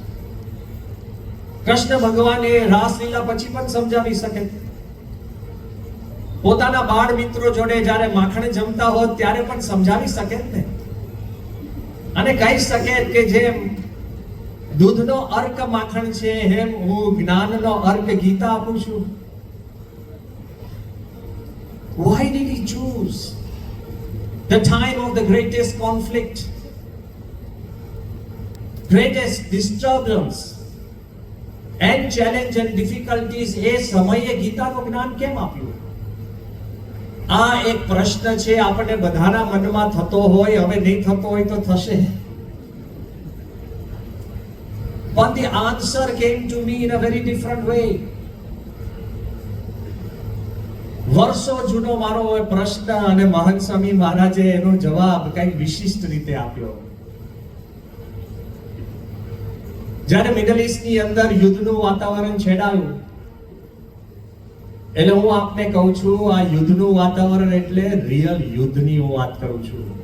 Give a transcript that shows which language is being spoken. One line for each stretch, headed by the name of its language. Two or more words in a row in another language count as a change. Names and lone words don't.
Gujarati: કૃષ્ણ ભગવાને રાસલીલા પછી પણ સમજાવી શકે. પોતાના બાળ મિત્રો જોડે જ્યારે માખણ જમતા હોત ત્યારે પણ સમજાવી શકે ને, અને કહી શકે કે જેમ દૂધનો અર્ક માખણ છે, એમ હું જ્ઞાનનો અર્ક ગીતા આપું છું.
English: Why did he choose the time of the greatest conflict, greatest disturbance and challenge and difficulties?
Gujarati: એ સમયે ગીતાનું જ્ઞાન કેમ આપ્યું? આ એક પ્રશ્ન છે આપણે બધાના મનમાં થતો હોય. હવે નહીં થતો હોય તો થશે.
English: But the answer came to me in a very different way.
Gujarati: વર્ષો જૂનો મારો પ્રશ્ન અને મહંત સ્વામી મહારાજે એનો જવાબ કઈ વિશિષ્ટ રીતે આપ્યો. જ્યારે મિડલ ઈસ્ટની અંદર યુદ્ધનું વાતાવરણ છેડાયું, એટલે હું આપને કહું છું આ યુદ્ધનું વાતાવરણ એટલે રિયલ યુદ્ધની હું વાત કરું છું.